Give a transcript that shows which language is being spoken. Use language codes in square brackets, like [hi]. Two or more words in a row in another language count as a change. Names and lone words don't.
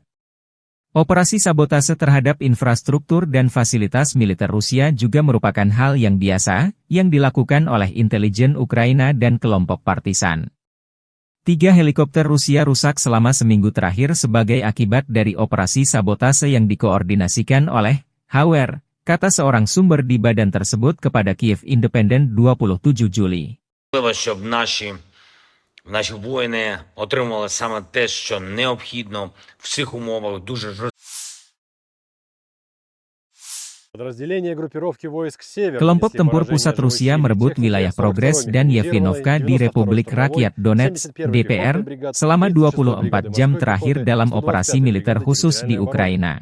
[id] Operasi sabotase terhadap infrastruktur dan fasilitas militer Rusia juga merupakan hal yang biasa, yang dilakukan oleh intelijen Ukraina dan kelompok partisan. 3 helikopter Rusia rusak selama seminggu terakhir sebagai akibat dari operasi sabotase yang dikoordinasikan oleh HWR, kata seorang sumber di badan tersebut kepada Kyiv Independent 27 Juli. [uk] Наші воїни отримали саме те, що необхідно в цих умовах дуже жорстко. [id] Kelompok tempur pusat Rusia merebut wilayah Progres dan Yevgenovka di Republik Rakyat Donetsk, DPR, selama 24 jam terakhir dalam operasi militer khusus di Ukraina.